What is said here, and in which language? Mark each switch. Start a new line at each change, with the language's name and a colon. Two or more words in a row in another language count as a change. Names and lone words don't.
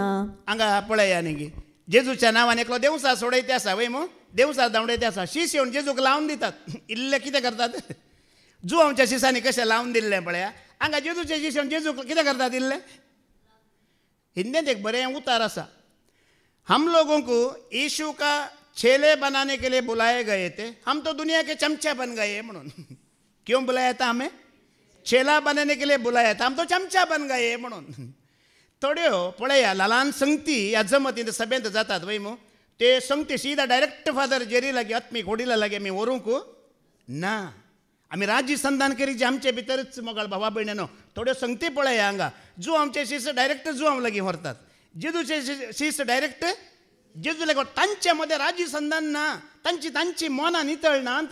Konkani: हांगा पळया न्ही गे जेजूच्या नांवान एकलो देवसा सोडयते आसा वय मो देवसा धांवडयते आसा शीस येवन जेजूक लावन दितात. इल्ले कितें करतात जुवांच्या शिसांनी कशें लावन दिल्लें पळया हांगा जेजूचे शीस येवन जेजूक कितें करतात इल्लें. हिंदीत एक बरें उतार आसा
Hindi: हम लोगों को यीशु का चेले बनाने के लिए बुलाए गए थे हम तो दुनिया के चमचा बन गए म्हणून. क्यों बुलाया था हमें चेला बनाने के लिए बुलाया था हम तो चमचा बन गए म्हणून.
Konkani: थोड्यो पळया ल्हान संगती ह्या जमतींत सभेंत जातात वय मो ते संगती सीदा डायरेक्ट फादर जेरी लागी आत्मीक होडिला लागी आमी व्हरूंक ना. आमी राज्य संधान करीत आमचे भितरच मोगाळ भावा भयणीनो थोड्यो संगती पळया हांगा जू आमचे शिस डायरेक्ट जुवां लागीं व्हरतात जेजूचे शिस डायरेक्ट जेजू लागीं तांचे मध्ये राज्य संधान ना तांची मनां नितळ नात.